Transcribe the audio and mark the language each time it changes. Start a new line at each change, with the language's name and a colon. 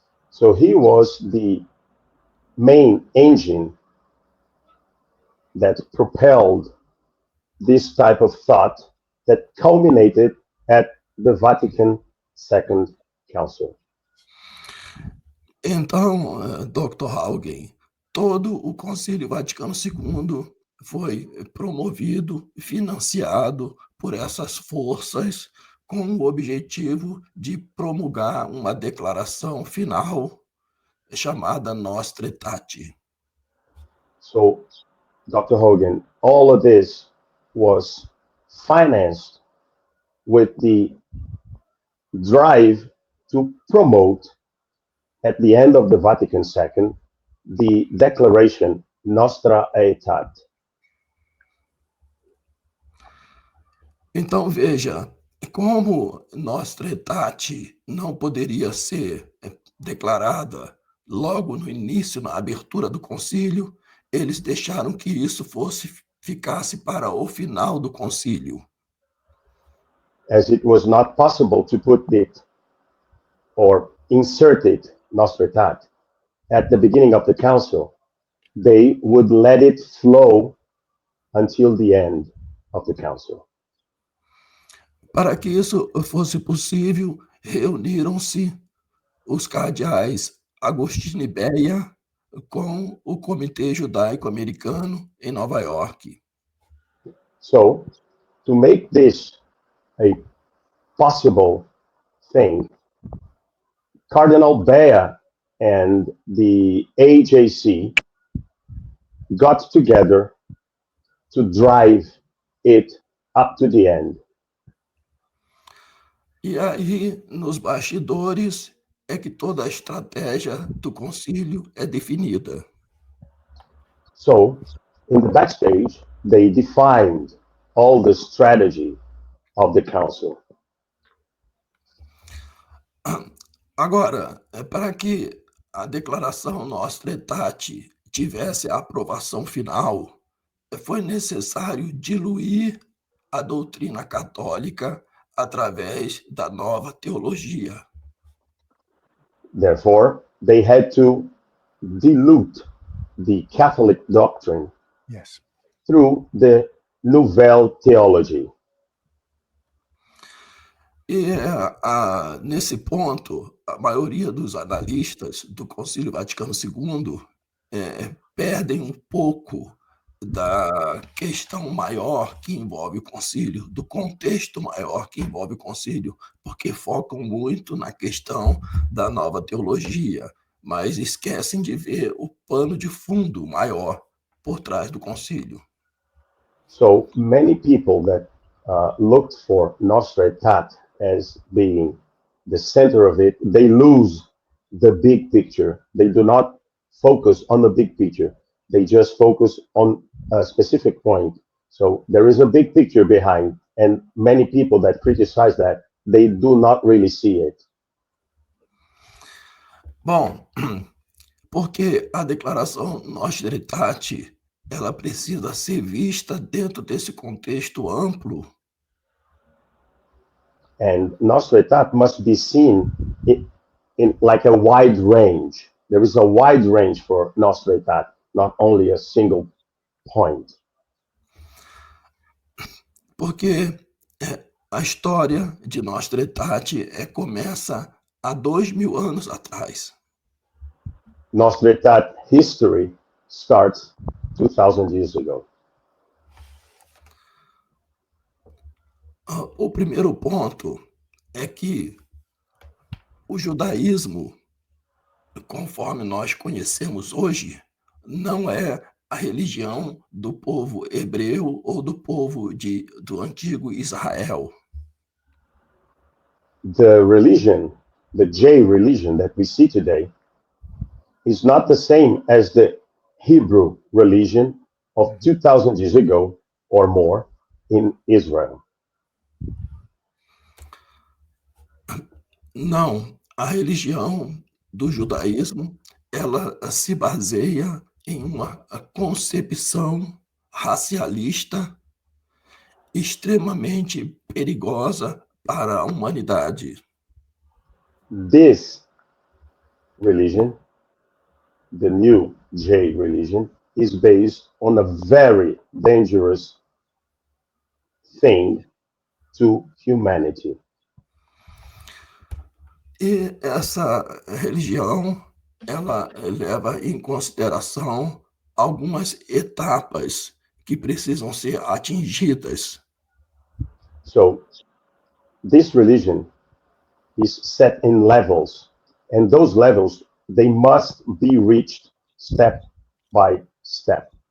English: So he was the main engine that propelled this type of thought that culminated at the Vatican II Council.
Portuguese: Então, Dr. Haugen, todo o Concílio Vaticano II foi promovido, financiado por essas forças com o objetivo de promulgar uma declaração final chamada Nostra Aetate.
English: So, Dr. Hogan, all of this was financed with the drive to promote, at the end of the Vatican II, the declaration Nostra Aetate.
Portuguese: Então, veja, como Nostra Aetate não poderia ser declarada logo no início, na abertura do concílio, eles deixaram que isso ficasse para o final do concílio.
English: As it was not possible to put it or insert it, Nostra Aetate, at the beginning of the council, they would let it flow until the end of the council.
Portuguese: Para que isso fosse possível, reuniram-se os cardeais Agostinho e Beia com o Comitê Judaico-Americano em Nova York.
English: So, to make this a possible thing, Cardinal Bea and the AJC got together to drive it up to the end.
Portuguese: E aí, nos bastidores, é que toda a estratégia do concílio é definida.
English: So, in the backstage, they defined all the strategy of the council.
Portuguese: Agora, para que a declaração Nostra Aetate tivesse a aprovação final, foi necessário diluir a doutrina católica através da nova teologia.
English: Therefore, they had to dilute the Catholic doctrine Yes. through the Nouvelle Theology.
Portuguese: E nesse ponto, a maioria dos analistas do Concílio Vaticano II perdem um pouco da questão maior que envolve o concílio, do contexto maior que envolve o concílio, porque focam muito na questão da nova teologia, mas esquecem de ver o pano de fundo maior por trás do concílio.
English: So many people that looked for Nostra Aetate as being the center of it, they lose the big picture. They do not focus on the big picture. They just focus on a specific point. So there is a big picture behind, and many people that criticize that, they do not really see it.
Portuguese: Bom, porque a declaração Nostra Aetate, ela precisa ser vista dentro desse contexto amplo.
English: And Nostra Aetate must be seen in like a wide range. There is a wide range for Nostra Aetate, not only a single point.
Portuguese: Porque a história de Nostra Aetate começa há 2000 anos atrás.
English: Nostra Aetate history starts 2000 years ago.
Portuguese: O primeiro ponto é que o judaísmo, conforme nós conhecemos hoje, não é a religião do povo hebreu ou do povo do antigo Israel.
English: The religion, the J religion that we see today, is not the same as the Hebrew religion of 2000 years ago or more in Israel.
Portuguese: Não, a religião do judaísmo, ela se baseia em uma concepção racialista extremamente perigosa para a humanidade.
English: This religion, the new J religion, is based on a very dangerous thing to humanity.
Portuguese: E essa religião, ela leva em consideração algumas etapas que precisam ser atingidas.
English: So this religion is set in levels, and those levels, they must be reached step by step.